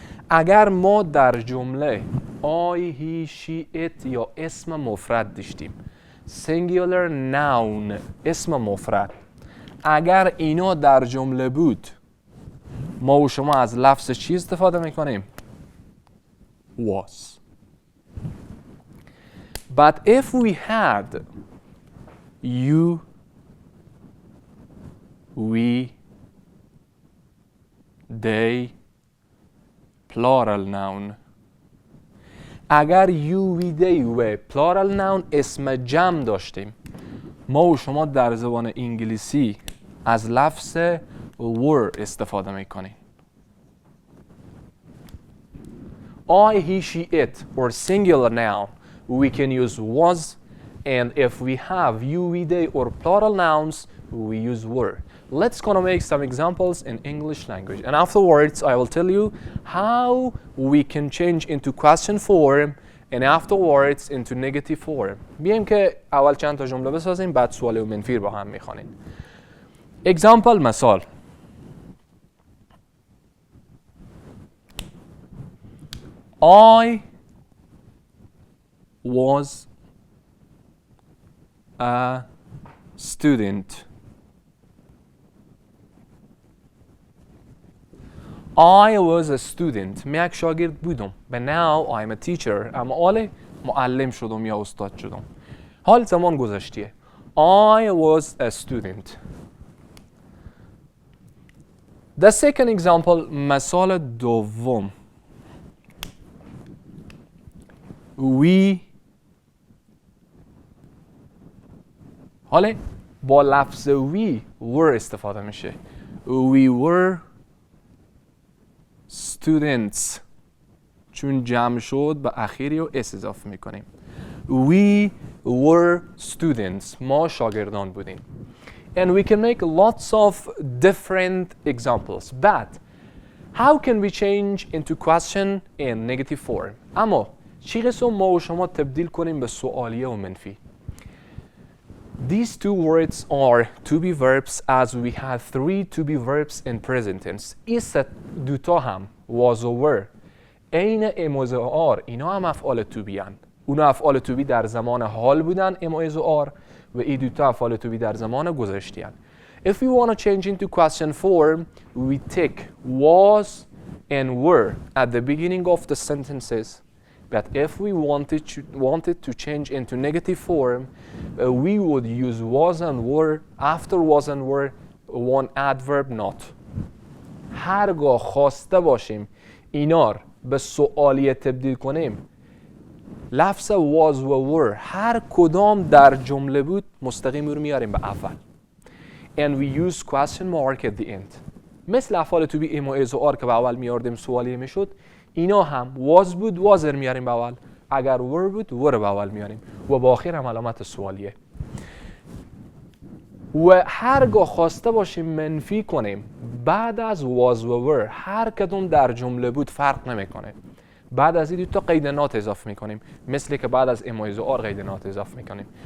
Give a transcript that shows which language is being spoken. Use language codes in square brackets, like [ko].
[fa] اگر ما در جمله I, he, she, it یا اسم مفرد داشتیم singular noun اسم مفرد اگر اینا در جمله بود ما و شما از لفظ چی استفاده میکنیم؟ was. [en] But if we had you, we, they, plural noun. [fa] اگر you, we, they و plural noun اسم جمع داشتیم ما و شما در زبان انگلیسی از لفظ were استفاده میکنیم. [en] I, he, she, it or singular noun we can use was, and if we have you, we, they or plural nouns we use were. Let's gonna make some examples in English language and afterwards I will tell you how we can change into question form and afterwards into negative form. [fa] بیایم که اول چند تا جمله بسازیم بعد سوال و منفی با هم میخوانیم. [en] Example مثال I was a student. I was a student. [fa] من یک شاگرد بودم. [en] But now I'm a teacher. [fa] اما حالا معلم شدم یا استاد شدم. حال زمان گذشتیه. [en] I was a student. The second example [fa] مثال دوم. We حالا با لفظ we were استفاده میشه. [en] We were students [fa] چون جمع شد به اخیری و اس اضافه میکنیم. [en] We were students [fa] ما شاگردان بودیم. [en] And we can make lots of different examples. But how can we change into question in negative form? [fa] اما چی قسم ما و شما تبدیل کنیم به سوالیه و منفی؟ [en] These two words are to be verbs as we have three to be verbs in present tense. [fa] این دوتا هم was و were عین am و are اینا هم افعال to be هن. اونا افعال to be در زمان حال بودن am و are و این دوتا افعال to be در زمان گذشتی هن. [en] If we want to change into question form, we take was and were at the beginning of the sentences. But if we wanted to change into negative form, we would use was and were. After was and were, one adverb not. [fa] هرگاه خواسته باشیم اینار به سوالیه تبدیل کنیم لفظ was و were هر کدام در جمله بود مستقیم رو میاریم به اول. [en] And we use question mark at the end. [fa] مثل افعال to be am و is و are که به اول میاردیم سوالیه میشد اینا هم was بود was میاریم به اول اگر were بود were به اول میاریم و با آخر هم علامت سوالیه. و هرگاه خواسته باشیم منفی کنیم بعد از was و were هر کدوم در جمله بود فرق نمیکنه بعد از این دو تا قید نات اضافه میکنیم مثل که بعد از am و is و are قید نات اضافه میکنیم.